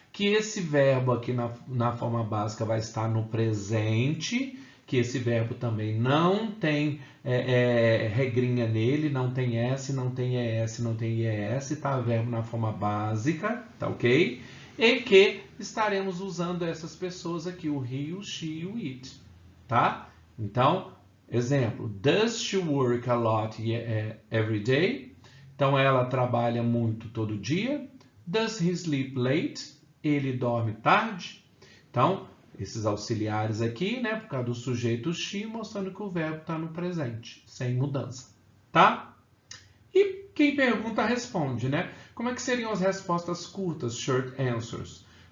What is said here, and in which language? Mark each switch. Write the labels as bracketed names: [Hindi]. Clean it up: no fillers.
[Portuguese] Que esse verbo aqui na forma básica vai estar no presente, que esse verbo também não tem regrinha nele, não tem S, não tem ES, não tem IES, tá? Verbo na forma básica, tá ok? E que estaremos usando essas pessoas aqui, o he, o she e o it, tá? [English] Então, exemplo, does she work a lot every day? [Portuguese] Então, ela trabalha muito todo dia. [English] Does he sleep late? [Portuguese] Ele dorme tarde. Então, esses auxiliares aqui, né, por causa do sujeito she, mostrando que o verbo está no presente, sem mudança, tá? E quem pergunta responde, né? Como é que seriam as respostas curtas, short answers?